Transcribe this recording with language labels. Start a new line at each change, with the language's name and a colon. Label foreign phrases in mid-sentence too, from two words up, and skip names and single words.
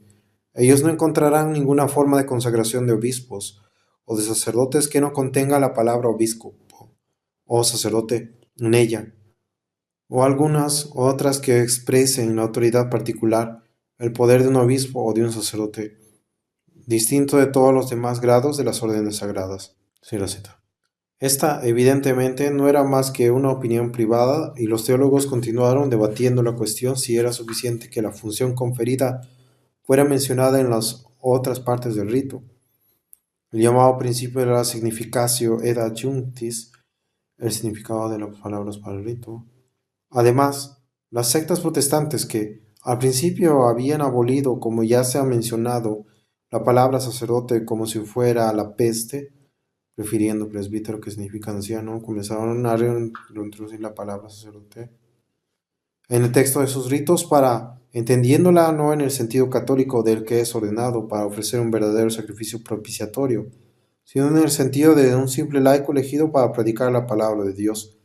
Spanish: Ellos no encontrarán ninguna forma de consagración de obispos o de sacerdotes que no contenga la palabra obispo o sacerdote en ella, o algunas otras que expresen la autoridad particular, el poder de un obispo o de un sacerdote, distinto de todos los demás grados de las órdenes sagradas. Sí, la cita. Esta, evidentemente, no era más que una opinión privada y los teólogos continuaron debatiendo la cuestión si era suficiente que la función conferida fuera mencionada en las otras partes del rito. El llamado principio de la
Latin: significatio et adjunctis,
Spanish: el significado de las palabras para el rito. Además, las sectas protestantes que al principio habían abolido, como ya se ha mencionado, la palabra sacerdote como si fuera la peste, refiriendo presbítero que significa anciano, comenzaron a reintroducir la palabra sacerdote en el texto de sus ritos para, entendiéndola no en el sentido católico del que es ordenado para ofrecer un verdadero sacrificio propiciatorio, sino en el sentido de un simple laico elegido para predicar la palabra de Dios.